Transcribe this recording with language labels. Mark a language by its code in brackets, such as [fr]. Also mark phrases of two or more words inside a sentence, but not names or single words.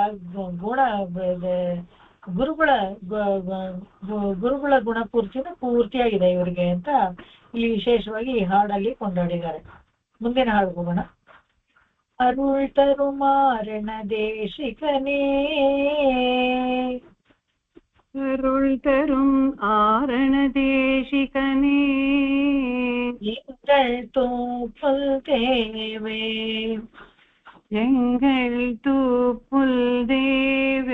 [kn] ಅದೇ ತರ ಗುಣ ಗುರುಗಳ ಗುರುಗಳ ಗುಣಪೂರ್ತಿನ ಪೂರ್ತಿಯಾಗಿದೆ ಇವರಿಗೆ ಅಂತ ಇಲ್ಲಿ ವಿಶೇಷವಾಗಿ ಈ ಹಾಡಲ್ಲಿ ಕೊಂಡಾಡಿದ್ದಾರೆ. ಮುಂದಿನ ಹಾಡು ಹೋಗೋಣ. [ta] அருள் தரு மாரண தேசிகனே, அருள் தரும் ஆரண தேசிகனே, எங்கள் தூப்புல் தேவே, எங்கள் தூப்புல் தேவே,